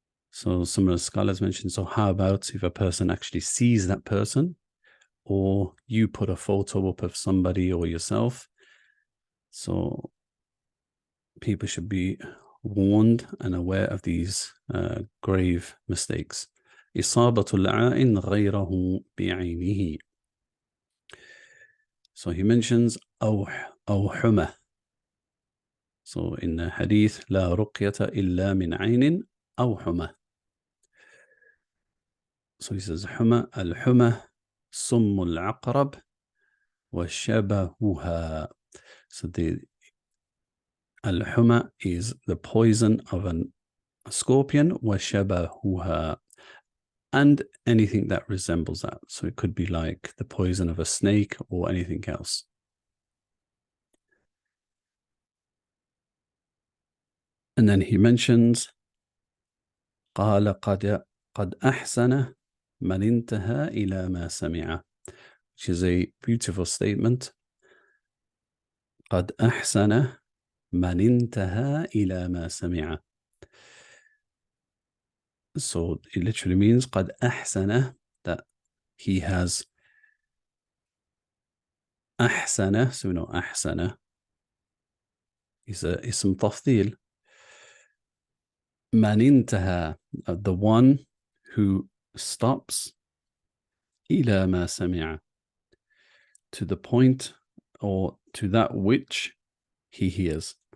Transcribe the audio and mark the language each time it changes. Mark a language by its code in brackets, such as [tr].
[en] So some of the scholars mentioned, so how about if a person actually sees that person, or you put a photo up of somebody or yourself? So people should be warned and aware of these grave mistakes. [ar] إصابة العائن غيره بعينه. [en] So he mentions [ar] أو حمى. [en] So in the hadith, [ar] لا رقية إلا من عين أو حمى. [en] So he says [ar] حمى, الحمى سم العقرب وشبهها. [en] So the al-huma is the poison of a scorpion, وشبهها, and anything that resembles that. So it could be like the poison of a snake or anything else. And then he mentions [ar] قال قد أحسن من انتهى إلى ما سمع, [en] which is a beautiful statement. [ar] قد أحسن من انتهى إلى ما سمع. [en] So it literally means [ar] قد أحسن, [en] that he has أحسن. So we know أحسن is a اسم تفضيل. [ar] من انتهى, [en] the one who stops, [ar] إلى ما سمع, [en] to the point or to that which he hears.